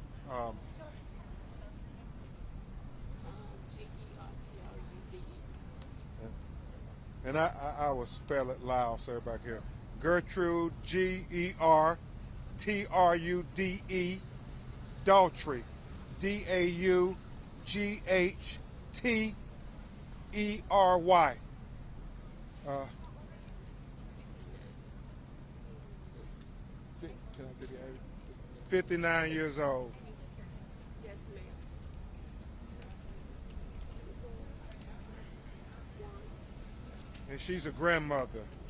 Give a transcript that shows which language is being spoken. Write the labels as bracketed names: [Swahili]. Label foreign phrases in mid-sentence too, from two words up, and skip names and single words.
[English] And I will spell it loud so everybody can hear. Gertrude, G-E-R-T-R-U-D-E, Daughtry, D-A-U-G-H-T-E-R-Y. Can I get the age? 59 years old. Yes, ma'am. And she's a grandmother.